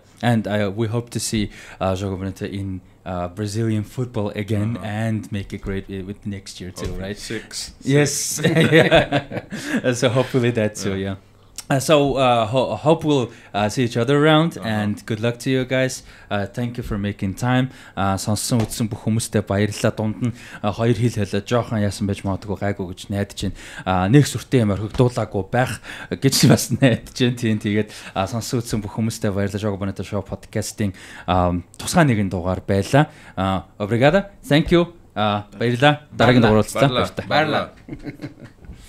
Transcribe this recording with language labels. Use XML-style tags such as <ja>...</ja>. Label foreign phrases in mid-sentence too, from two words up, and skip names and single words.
<en>Yeah, and we hope to see Jogo Bonito in Brazilian football again and make it great with next year too, right? 6. Yes. Yeah. So hopefully that too, yeah. So hope we'll see each other around, and good luck to you guys. Thank you for making time.</en> <mn>Сонссон үзсэн бүх хүмүүстээ баярлалаа. Дунд нь хоёр хил хэлээ жоохон яасан байж магадгүй гайгүй гэж найдаж байна. Нэг сүртэй юм орхигдуулаагүй байх гэж бас найдаж байна. Тийм тэгээд сонссон үзсэн бүх хүмүүстээ баярлалаа. Jogo Bonito Show podcast-ийн тусгай нэгэн дугаар байлаа.</mn> <en>Obrigado. Thank you.</en> <mn>Баярлалаа. Дараагийн дугаар уулзлаа. Баярлалаа.</mn>